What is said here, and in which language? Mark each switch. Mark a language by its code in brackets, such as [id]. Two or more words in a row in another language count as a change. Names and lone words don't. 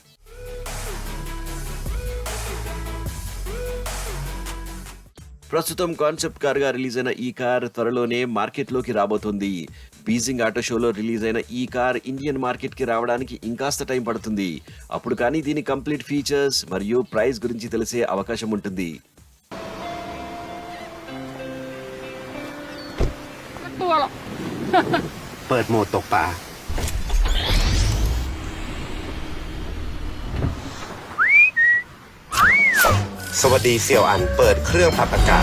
[te] ప్రస్తుతం [en] concept car [te] గా రిలీజ్ అయిన ఈ కార్ త్వరలోనే మార్కెట్ లోకి రాబోతుంది. బీజింగ్ ఆటో షోలో రిలీజ్ అయిన ఈ కార్ [en] Indian market [te] కి రావడానికి ఇంకాస్త టైం పడుతుంది. అప్పుడు కానీ దీని [en] complete features [te] మరియు ప్రైస్ గురించి తెలిసే అవకాశం ఉంటుంది. [th] สวัสดีเสี่ยวอันเปิดเครื่องปรับอากาศ